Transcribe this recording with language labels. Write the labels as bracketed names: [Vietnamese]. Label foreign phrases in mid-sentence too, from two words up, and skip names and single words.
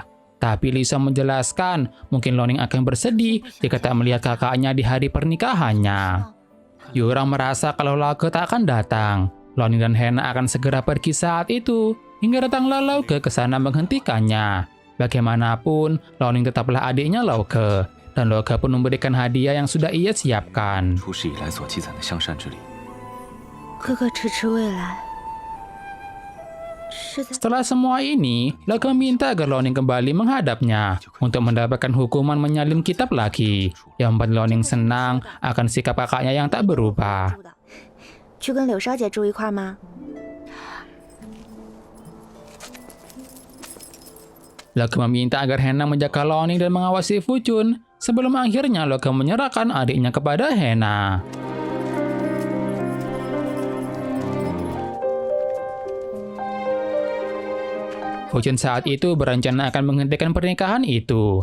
[Indonesian] Tapi Lisa menjelaskan, mungkin Loning akan bersedih jika tak melihat kakaknya di hari pernikahannya. Yurang merasa kalau Lauge tak akan datang. Loning dan Hena akan segera pergi saat itu, hingga datanglah Lauge ke sana menghentikannya. Bagaimanapun, Loning tetaplah adiknya Lauge, dan Lauge pun memberikan hadiah yang sudah ia siapkan. [Chinese] 出世以来所积攒的香山之力，哥哥迟迟未来，是在 [Indonesian] Setelah semua ini, Lauge meminta agar Loning kembali menghadapnya untuk mendapatkan hukuman menyalin kitab lagi. Yang membuat Loning senang akan sikap kakaknya yang tak berubah. [Chinese] 住的。去跟柳少姐住一块吗？ [Indonesian] Lauge meminta agar Hena menjaga Loning dan mengawasi Fujun. Sebelum akhirnya Lauge menyerahkan adiknya kepada Hena. Fujun saat itu berencana akan menghentikan pernikahan itu.